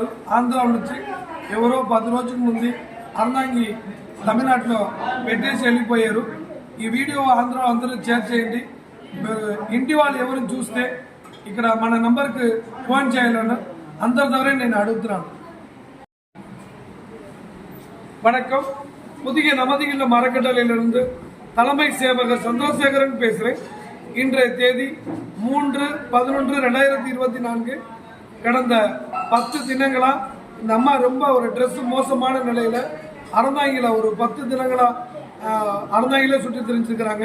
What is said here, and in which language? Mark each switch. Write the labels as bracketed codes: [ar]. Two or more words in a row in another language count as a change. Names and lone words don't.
[te] ఆంధ్ర నుంచి ఎవరో 10 రోజుల ముందు అర్నాంగి తమిళనాడులో పెట్టేసి వెళ్ళిపోయారు. ఈ వీడియో ఆంధ్ర అందరూ షేర్ చేయండి. ఇంటి వాళ్ళు ఎవరిని చూస్తే ఇక్కడ మన నంబర్కి ఫోన్ చేయాలని అందరి ద్వారా నేను అడుగుతున్నాను. [ta] வணக்கம். புதிய நமதியுள்ள மரக்கட்டளையிலிருந்து தலைமை சேவகர் சந்திரசேகரன் பேசுகிறேன். இன்றைய தேதி 3/11/2024. கடந்த 10 தினங்களா இந்த அம்மா ரொம்ப ஒரு ட்ரெஸ் மோசமான நிலையில் அறந்தாங்கில ஒரு 10 தினங்களா அறந்தாங்கில சுற்றி தெரிஞ்சுக்கிறாங்க.